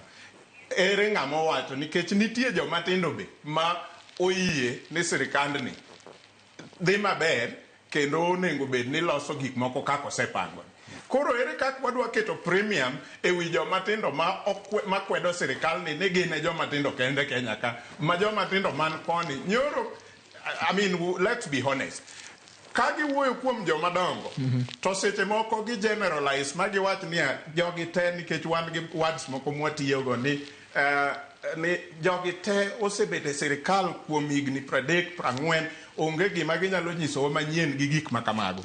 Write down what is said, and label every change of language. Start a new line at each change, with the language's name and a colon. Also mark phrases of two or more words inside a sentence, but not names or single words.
Luo (Kenya and Tanzania): Ere ng'ama wacho nikech nitie joma tindo be ma oyie ni sirikandni dhi maber kendo onego bed ni loso gik moko kaka osepango. Koro ere kaka wadwa keto premium e wi joma tindo ma kwedo sirikal ni gin e joma tindo kende Kenya ka ma joma tindo man koni nyoro.
English: I mean, let's be honest.
Luo (Kenya and Tanzania): Ka giwuoyo kuom joma dongo to seche moko gi generalize ma giwach ni jogi te nikech wan gi words moko mwatiyogo ni jogi te osebete sirikal kuom higni 30-40 onge gima ginyalo nyisowa manyien gi gik makamago.